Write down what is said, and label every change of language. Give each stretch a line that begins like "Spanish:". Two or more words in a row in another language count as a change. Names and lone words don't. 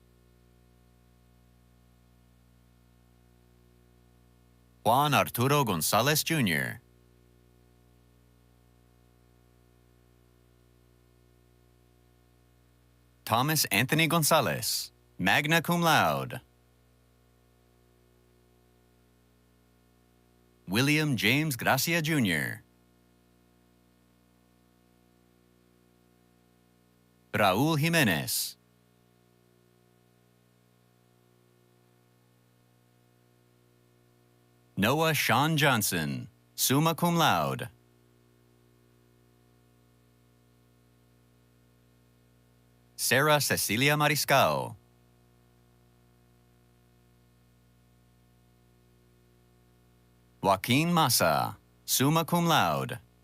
English: Juan Arturo Gonzalez Jr. Thomas Anthony Gonzalez,
Latin: magna cum laude.
English: William James Gracia Jr. Raul Jimenez. Noah Sean Johnson,
Latin: summa cum laude.
English: Sarah Cecilia Mariscal.
Latin: Joaquin Massa, summa cum laude.